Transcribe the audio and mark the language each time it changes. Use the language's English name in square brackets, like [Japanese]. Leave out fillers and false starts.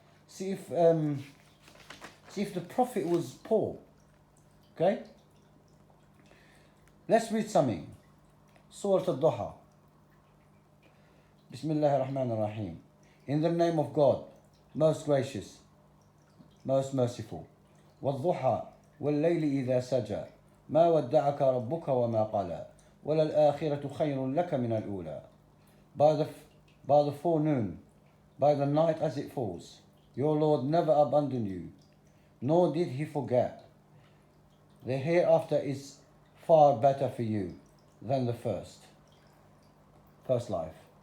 [English] See if the Prophet was poor. Okay? Let's read something. Surah Al-Duha. [Arabic] Bismillah ar-Rahman ar-Rahim. [English] In the name of God, most gracious, most merciful. [Arabic] والضحى والليل إذا سجى ما ودعك ربك وما قلى وللآخرة خير لك من الأولى. [English] By the forenoon, by the night as it falls, your Lord never abandoned you, nor did he forget. The hereafter is far better for you than the first life.